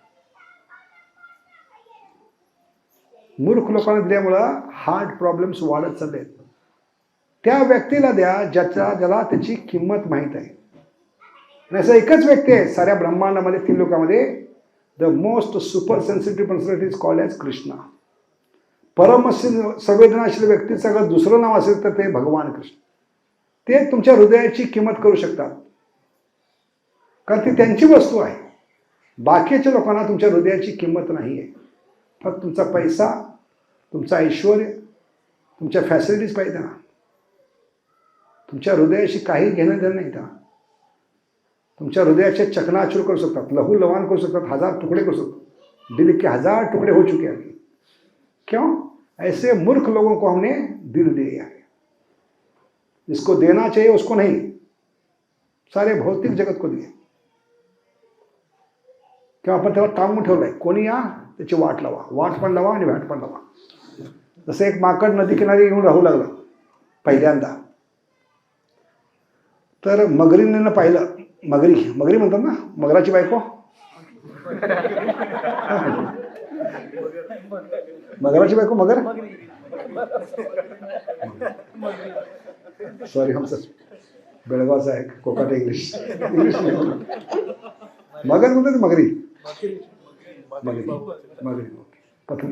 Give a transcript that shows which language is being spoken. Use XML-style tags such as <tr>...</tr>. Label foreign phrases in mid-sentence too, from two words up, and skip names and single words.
<mr>मूर्ख लोकांना दिल्यामुळं</mr> <en>heart problems</en> <mr>वाढत चालले आहेत. त्या व्यक्तीला द्या ज्याला त्याची किंमत माहीत आहे. आणि असं एकच व्यक्ती आहे साऱ्या ब्रह्मांडामध्ये, 3 लोकांमध्ये,</mr> <en>the most super sensitive personality is called as Krishna.</en> <mr>परम संवेदनाशील व्यक्तीचं अगर दुसरं नाव असेल तर ते भगवान कृष्ण. ते तुमच्या हृदयाची किंमत करू शकतात, कारण ती त्यांची वस्तू आहे. बाकीच्या लोकांना तुमच्या हृदयाची किंमत नाही आहे. फक्त तुमचा पैसा, तुमचं ऐश्वर, तुमच्या फॅसिलिटीज पाहिजे ना. तुमच्या हृदयाशी काही घेणं देणं नाही का. तुमच्या हृदयाचे चकनाचूर करू शकतात, लहू लवान करू शकतात, 1000 टुकड़े करू सकतात.</mr> <hi>दिल के 1000 टुकड़े हो चुके हैं. क्यों? ऐसे मूर्ख लोगों को हमने दिल दिया है. जिसको देना चाहिए उसको नहीं, सारे भौतिक जगत को दिए.</hi> <mr>किंवा आपण त्याला टांगून ठेवलंय, कोणी या त्याची वाट लावा, वाट पण लावा आणि वाट पण लावा. जसं एक माकड नदी किनारी येऊन राहू लागलं पहिल्यांदा, तर मगरीने पाहिलं, मगरी म्हणतात ना, मगराची बायको, मगराची बायको मगर, सॉरी आमचं बेळगावचं आहे, कोकण इंग्लिश मगर म्हणतात, मगरी पत्नी.</mr>